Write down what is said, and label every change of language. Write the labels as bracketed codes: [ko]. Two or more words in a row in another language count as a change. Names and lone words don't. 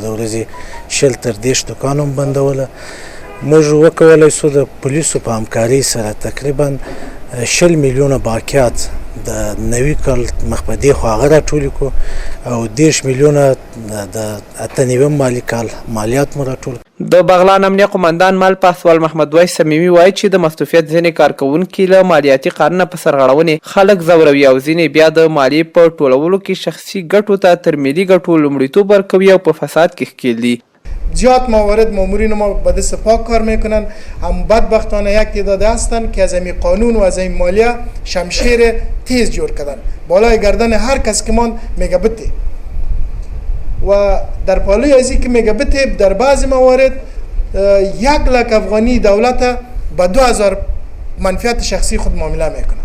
[ps] د ورځې 20 تر 30 دوکان هم بندوله. موږ وکولی سو د پولیسو په همکارۍ سره تقریبا 20 میلیونه باقیات د نوي کال مخ په دې خوا هغه راټولې کړو او 10 میلیونه د 98 مالي کال مالیات مو راټول. د بغلان امنیه قمندان مال پاسوال محمد وای سمیمي وایي چې د مستوفیت ځینې کارکوونکي له مالیاتي قانونه په سرغړونې خلک ځوروي او ځینې بیا د مالیې په ټولولو کې شخصي ګټو ته تر ملي ګټو لومړیتوب ورکوي او په فساد کې ښکیل دي. [fa] زیاد موارد مامورین ما به دست پاک کار میکنن، هم بدبختانه یک تعداد هستن که از این قانون و از این مالیه شمشیر تیز جور کردن بالای گردن هر کس که ماند میگه بته و در پالوی ازی که میگه بته در بعضی موارد 1 لک افغانی دولت به 2000 منفعت شخصی خود معامله میکنه.